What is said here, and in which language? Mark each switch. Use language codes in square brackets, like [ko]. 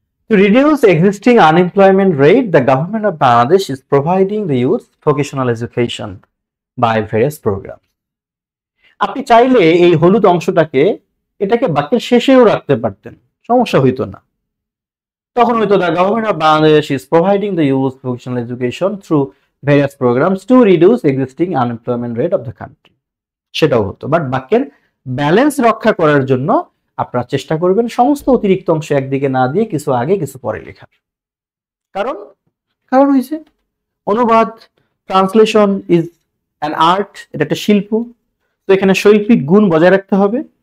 [en] To reduce existing unemployment rate, the government of Bangladesh is providing the youth vocational education by various programs. [bn] আপনি চাইলে এই হলুদ অংশটাকে, এটাকে বাক্যের শেষেও রাখতে পারতেন, সমস্যা হইতো না। তখন হয়তো [en] the government of Bangladesh is providing the youth vocational education through various programs to reduce existing unemployment rate of the country. [bn] সেটাও হতো, বাট বাক্যের ব্যালেন্স রক্ষা করার জন্য আপনারা চেষ্টা করবেন সমস্ত অতিরিক্ত অংশ একদিকে না দিয়ে কিছু আগে কিছু পরে লেখার। কারণ কারণ হয়েছে অনুবাদ, [en] translation is an art, [bn] এটা একটা শিল্প, তো এখানে শৈল্পিক গুণ বজায় রাখতে হবে।